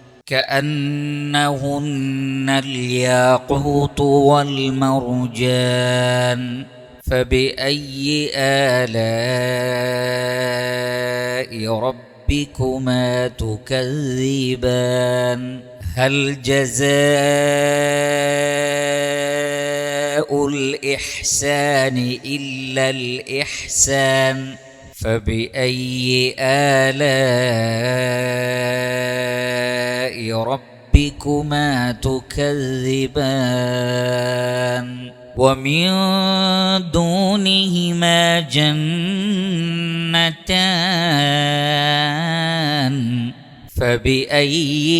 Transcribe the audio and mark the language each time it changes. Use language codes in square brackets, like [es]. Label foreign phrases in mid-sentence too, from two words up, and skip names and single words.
[ar] كأنهن الياقوت والمرجان فبأي آلاء ربكما تكذبان هل جزاء الإحسان إلا الإحسان فبأي آلاء ربكما تكذبان ومن دونهما جنتان فبأي